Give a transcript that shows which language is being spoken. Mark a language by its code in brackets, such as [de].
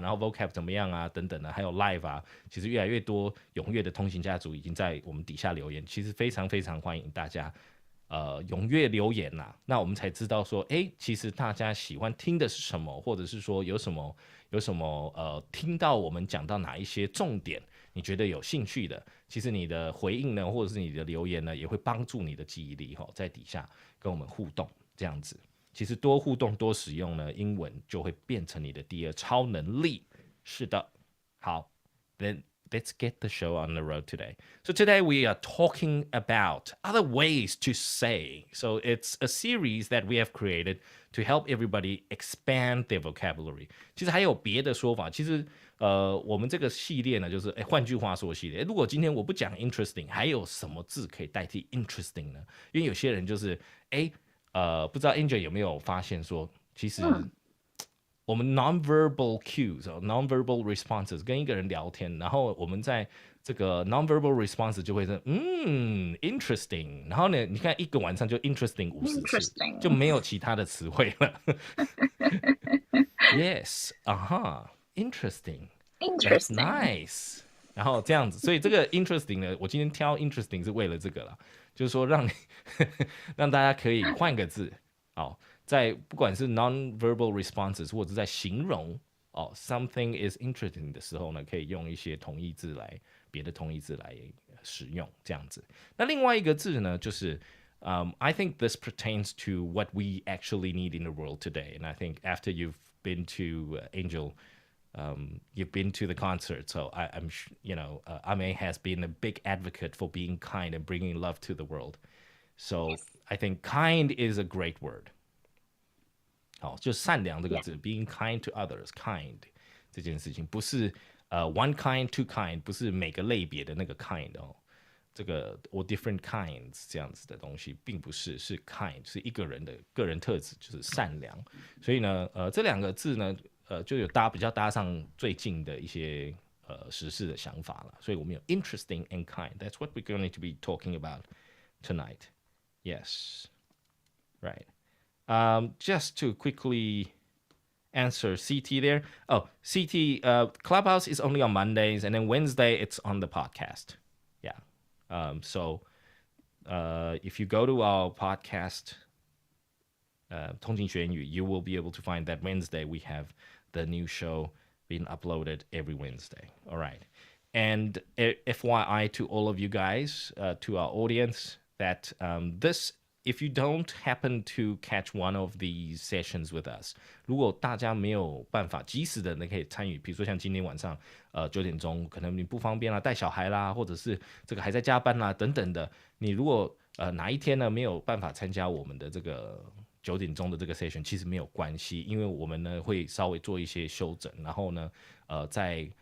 [zh] 然后 vocab 怎么样啊？等等的，还有 live 啊，其实越来越多踊跃的通行家族已经在我们底下留言，其实非常非常欢迎大家踊跃留言呐，那我们才知道说，其实大家喜欢听的是什么，或者是说有什么听到我们讲到哪一些重点，你觉得有兴趣的，其实你的回应呢，或者是你的留言呢，也会帮助你的记忆力在底下跟我们互动，这样子。其实多互动多使用呢，英文就会变成你的第二超能力。是的，好 [en] ，then let's get the show on the road today. So today we are talking about other ways to say. So it's a series that we have created to help everybody expand their vocabulary. [zh] 其实还有别的说法，其实我们这个系列呢，就是换句话说系列。如果今天我不讲 interesting， 还有什么字可以代替 interesting 呢？因为有些人就是不知道 Angel 有没有发现说，其实我们 nonverbal cues、nonverbal responses 跟一个人聊天，然后我们在这个 nonverbal response 就会说interesting， 然后呢，你看一个晚上就 interesting 50次，就没有其他的词汇了。 [en] Yes， interesting，that's nice。 [zh] 然后这样子，所以这个 interesting 呢，我今天挑 interesting 是为了这个啦，就是说让大家可以换个字，在不管是 non-verbal responses 或者在形容 [en] something is interesting [zh] 的时候呢，可以用一些别的同义字来使用，这样子。那另外一个字呢，就是 [en] I think this pertains to what we actually need in the world today. And I think after you've been to Angel, you've been to the concert, so I'm Ame has been a big advocate for being kind and bringing love to the world. So yes. I think kind is a great word. [zh] 好，就善良这个字 ， [en] being kind to others， [zh] kind 这件事情不是 [en] one kind two kind， [zh] 不是每个类别的那个 kind 这个 [en] or different kinds [zh] 这样子的东西，并不是，是 kind 是一个人的个人特质，就是善良。所以呢，这两个字呢，就有比较搭上最近的一些时事的想法了。所以我们有 [en] interesting and kind，that's what we're going to be talking about tonight. Yes, right. Just to quickly answer CT there. Oh, CT, Clubhouse is only on Mondays, and then Wednesday it's on the podcast. Yeah. So if you go to our podcast, 通勤学英语, you will be able to find that Wednesday we have the new show being uploaded every Wednesday. All right. And FYI to all of you guys, to our audience, that if you don't happen to catch one of these sessions with us， [zh] 如果大家没有办法及时的可以参与，比如说像今天晚上9点钟，可能你不方便啦，带小孩啦，或者是这个还在加班啦等等的，你如果哪一天呢没有办法参加我们的这个9点钟的这个 session， 其实没有关系，因为我们呢会稍微做一些修整，然后呢在